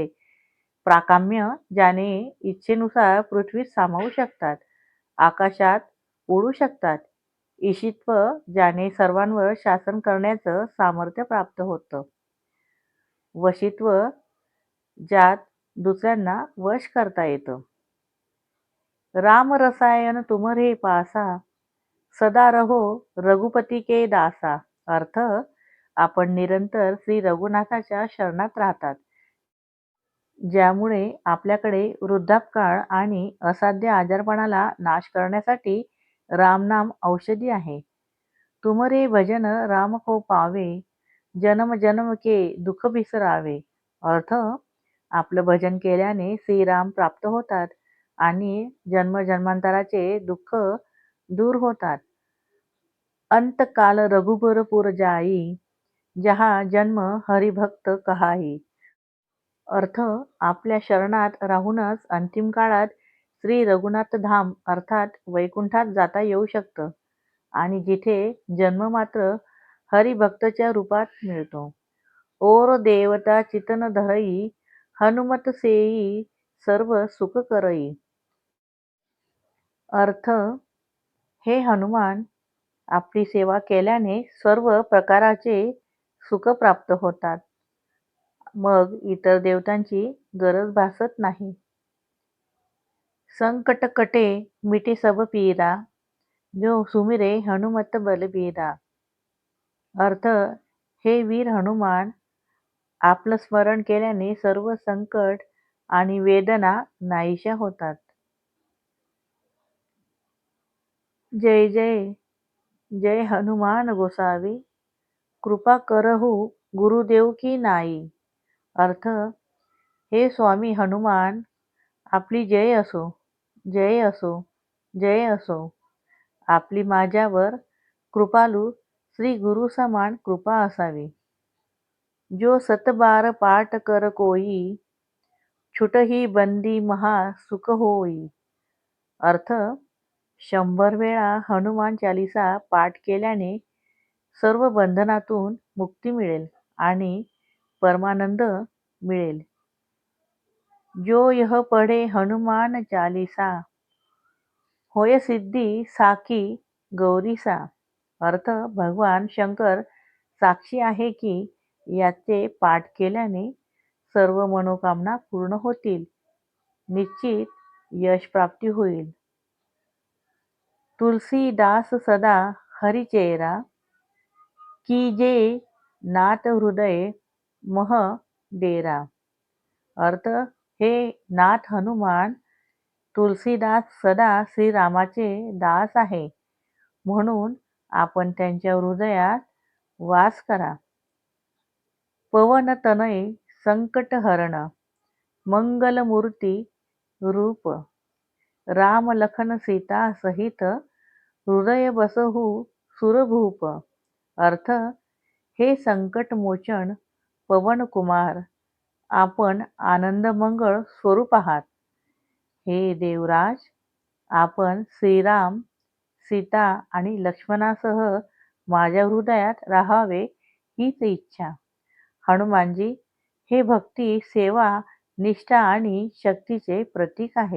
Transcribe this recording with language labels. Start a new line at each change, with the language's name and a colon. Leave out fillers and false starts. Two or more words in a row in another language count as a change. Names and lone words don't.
Marathi: प्राकाम्य, ज्याने इच्छेनुसार पृथ्वीत सामावू शकतात, आकाशात उडू शकतात. ईशित्व, ज्याने सर्वांवर शासन करण्याचं सामर्थ्य प्राप्त होतं. वशित्व, ज्यात दुसऱ्यांना वश करता येतं.
Awadhi: राम रसायन तुम्हरे पासा, सदा रहो रघुपती के दासा.
Marathi: अर्थ, आपण निरंतर श्री रघुनाथाच्या शरणात राहतात, ज्यामुळे आपल्याकडे वृद्धापकाळ आणि असाध्य आजारपणाला नाश करण्यासाठी रामनाम औषधी आहे.
Awadhi: तुमरे भजन राम को पावे, जन्म जन्म के दुःख बिसरावे.
Marathi: अर्थ, आपलं भजन केल्याने श्रीराम प्राप्त होतात आणि जन्मजन्मांतराचे दुःख दूर होतात.
Awadhi: अंतकाल रघुबर जाई, जहा जन्म हरिभक्त कहाई.
Marathi: अर्थ, आपल्या शरणात राहूनच अंतिम काळात श्री रघुनाथ धाम अर्थात वैकुंठात जाता येऊ शकतं आणि जिथे जन्म मात्र हरिभक्तच्या रूपात मिळतो.
Awadhi: ओर देवता चितन धरई, हनुमत सेई सर्व सुख करई.
Marathi: अर्थ, हे हनुमान, आपली सेवा केल्याने सर्व प्रकाराचे सुख प्राप्त होतात, मग इतर देवतांची गरज भासत नाही.
Awadhi: संकट कटे मिटे सब पीरा, जो सुमिरे हनुमत बलबीरा.
Marathi: अर्थ, हे वीर हनुमान, आपलं स्मरण केल्याने सर्व संकट आणि वेदना नाहीशा होतात.
Awadhi: जय जय जय हनुमान गोसावी, कृपा करहु गुरुदेव की नाई.
Marathi: अर्थ, हे स्वामी हनुमान, आपली जय असो, जय असो, जय असो. आपली माझ्यावर कृपालू श्री गुरु समान कृपा असावी.
Awadhi: जो 7 बार पाठ कर कोई, छुटही बंदी महा सुख होई.
Marathi: अर्थ, 100 वेळा हनुमान चालीसा पाठ केल्याने सर्व बंधनातून मुक्ती मिळेल आणि परमानंद मिळेल.
Awadhi: जो यह पढे हनुमान चालीसा, होय सिद्धी साखी गौरीसा.
Marathi: अर्थ, भगवान शंकर साक्षी आहे की याचे पाठ केल्याने सर्व मनोकामना पूर्ण होतील, निश्चित यश प्राप्ती होईल.
Awadhi: तुलसीदास सदा हरिचेरा, कीजे नाथ हृदय मह डेरा.
Marathi: अर्थ, हे नाथ हनुमान, तुलसीदास सदा श्रीरामाचे दास आहे, म्हणून आपण त्यांच्या हृदयात वास करा.
Awadhi: पवन तनय संकट हरण, मंगलमूर्ती रूप, राम लखन सीता सहित, हृदय बसहु सुरभूप.
Marathi: अर्थ, हे संकट मोचन पवन कुमार, आपण आनंद मंगळ स्वरूप आहात. हे देवराज, आपण श्रीराम, सीता आणि लक्ष्मणासह माझ्या हृदयात राहावे हीच इच्छा. हनुमानजी हे भक्ती, सेवा, निष्ठा आणि शक्तीचे प्रतीक आहेत.